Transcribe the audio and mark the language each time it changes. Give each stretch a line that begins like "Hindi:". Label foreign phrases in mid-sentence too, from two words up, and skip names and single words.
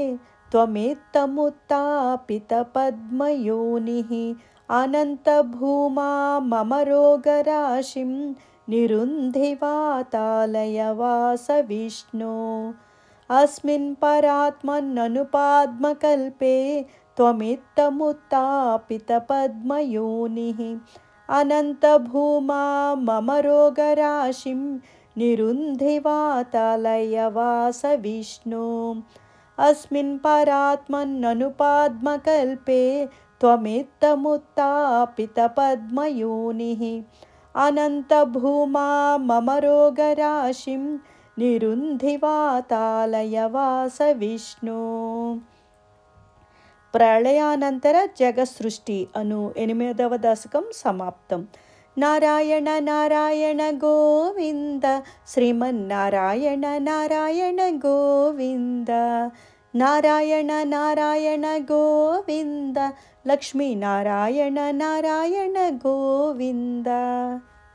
Sanskrit: త్వమిత్తముత్తాపితపద్మయోనిః అనంతభూమా మమ రోగరాశిం నిరుంధివాతాలయ వాస విష్ణో అస్మిన్ పరాత్మన్ననుపాద్మకల్పే త్వమిత్తముత్తాపితపద్మయోనిః అనంతభూమా మమ రోగరాశిం నిరుంధివాతాలయ వాస విష్ణో अस्मिन् परात्मन्ननुपाद्मकल्पे त्वमित्थमुत्थापितपद्मयोनिः अनन्तभूमा मम रोगराशिं निरुन्धि वातालयवास विष्णु.
Telugu: ప్రళయానంతర జగసృష్టి అను 8వ దశకం సమాప్తం. నారాయణ నారాయణ గోవింద, శ్రీమన్నారాయణ నారాయణ గోవింద, నారాయణ నారాయణ గోవింద, లక్ష్మీనారాయణ నారాయణ గోవింద.